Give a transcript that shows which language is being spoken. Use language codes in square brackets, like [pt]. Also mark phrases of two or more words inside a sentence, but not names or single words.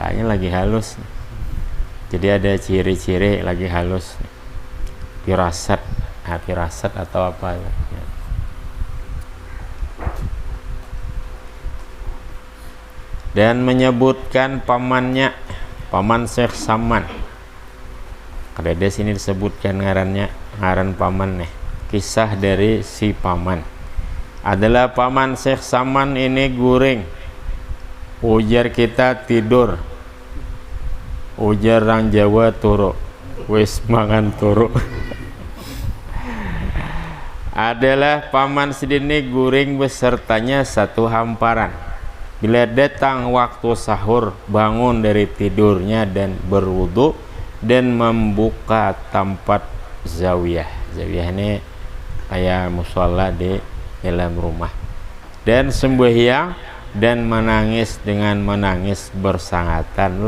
[id] Ini lagi halus, jadi ada ciri-ciri lagi halus, firasat, firasat atau apa ya. Dan menyebutkan pamannya, paman Syekh Saman. [bjn] Kada ada sini disebutkan ngarannya, ngaran paman nih. [id] Kisah dari si paman adalah paman Syekh Saman ini guring, ujar kita tidur, ujar orang Jawa turu, [jv] wis mangan turu. [id] Adalah paman sedini guring besertanya satu hamparan. Bila datang waktu sahur, bangun dari tidurnya dan berwudu dan membuka tempat zawiyah. Zawiyah ini kayak musola di dalam rumah, dan sembahyang dan menangis dengan menangis bersangatan.